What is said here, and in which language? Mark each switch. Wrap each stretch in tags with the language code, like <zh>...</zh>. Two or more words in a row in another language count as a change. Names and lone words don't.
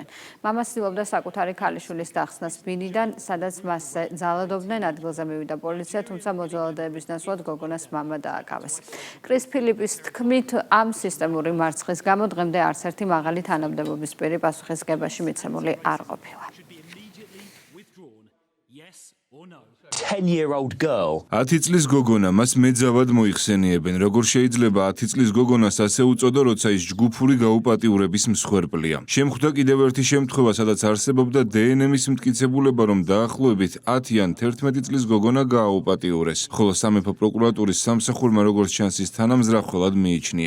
<ka>მამა ცდილობდა საკუთარი ქალიშვილის დახსნას ბინიდან, სადაც მასზე ძალადობდნენ. ადგილზე მივიდა პოლიცია, თუმცა მოძალადეების ნაცვლად გოგონას მამა დააკავეს. კრის ფილიპის თქმით, ამ სისტემური მარცხის გამო დღემდე არც ერთი მაღალი თანამდებობის პირი პასუხისმგებაში მიცემული არ ყოფილა.</ka> <en>10-year-old girl.</en> <ka>10 წლის გოგონა მას მეძავად მოიხსენიებენ. როგორ შეიძლება 10 წლის გოგონას ასე უწოდო, როცა ის ჯგუფური გაუპატიურების მსხვერპლია. შემხვდა კიდევ ერთი შემთხვევა, სადაც არსებობდა დნმ-ის მტკიცებულება, რომ დაახლოებით 10 ან 11 წლის გოგონა გააუპატიურეს, ხოლო სამეფო პროკურატურის სამსახურმა როგორც ჩანს ის თანამზრახველად მიიჩნია.</ka>